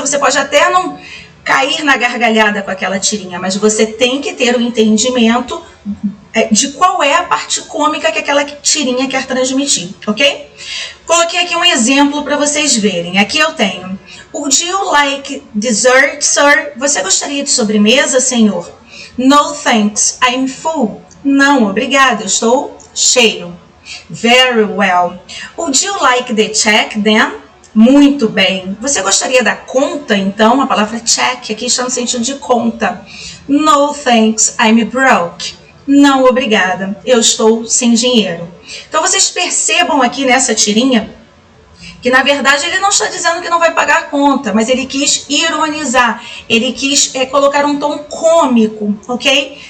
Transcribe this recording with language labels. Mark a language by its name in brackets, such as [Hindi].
[Portuguese] Você pode até não cair na gargalhada com aquela tirinha, mas você tem que ter o entendimento de qual é a parte cômica que aquela tirinha quer transmitir, ok? Coloquei aqui um exemplo para vocês verem. Aqui eu tenho: [English] Would you like dessert, sir? [Portuguese] Você gostaria de sobremesa, senhor? [English] No thanks, I'm full. [Portuguese] Não, obrigado, eu estou cheio. [English] Very well. Would you like the check then? [Portuguese] Muito bem. Você gostaria da conta, então? A palavra check aqui está no sentido de conta. [English] No thanks, I'm broke. [Portuguese] Não, obrigada, eu estou sem dinheiro. Então vocês percebam aqui nessa tirinha que na verdade ele não está dizendo que não vai pagar a conta, mas ele quis ironizar, ele quis colocar um tom cômico, ok?